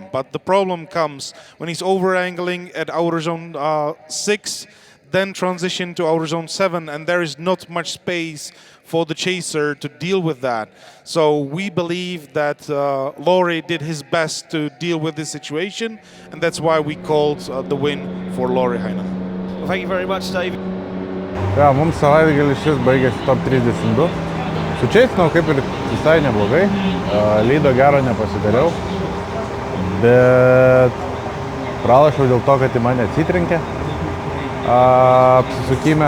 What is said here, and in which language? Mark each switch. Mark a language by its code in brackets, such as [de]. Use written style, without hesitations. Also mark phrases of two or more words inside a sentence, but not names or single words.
[en] But the problem comes when he's over angling at outer zone 6, then transition to outer zone 7, and there is not much space for the chaser to deal with that. So we believe that Laurie did his best to deal with this situation, and that's why we called the win for Laurie Heinonen. Well, thank you very much, David. [lt] Ja, mums savaitgalis šis baigėsi top 32. Su Čeisnau kaip ir visai neblogai. Lydo gero nepasidariau, bet pralašiau dėl to, kad į mane atsitrenkė apsisukime.